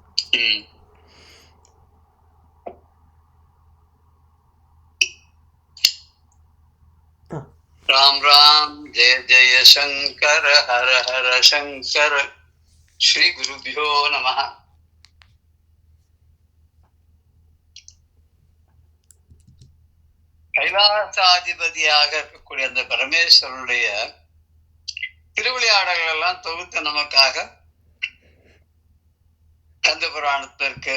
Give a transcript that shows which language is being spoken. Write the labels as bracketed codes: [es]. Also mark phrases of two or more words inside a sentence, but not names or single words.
[sa] राम राम जय जय शंकर हर हर शंकर श्री गुरुभ्यो नमः. [ta] கைலாசாதிபதியாக இருக்கக்கூடிய அந்த பரமேஸ்வரனுடைய திருவிளையாடல்கள் எல்லாம் தொகுத்து நமக்காக கந்த புராணத்துல இருக்கு.